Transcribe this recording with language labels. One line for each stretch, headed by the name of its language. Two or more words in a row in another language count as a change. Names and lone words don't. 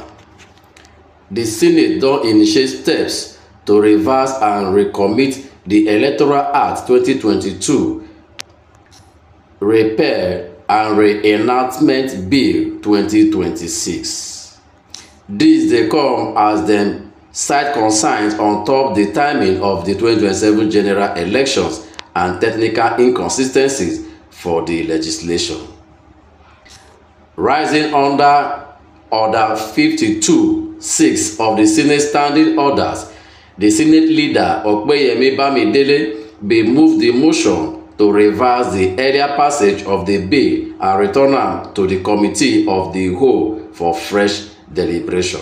Nigerian Pidgin: The Senate don initiate steps to reverse and recommit the Electoral Act 2022, Repair and Reenactment Bill 2026. Dis dey come as dem cite concerns on top the timing of the 2027 general elections and technical inconsistencies for the legislation. Rising under Order 52(6) of the Senate Standing Orders, the Senate leader Opeyemi Bamidele bin move the motion to reverse the earlier passage of the bill and return am to the Committee of the Whole for fresh deliberation.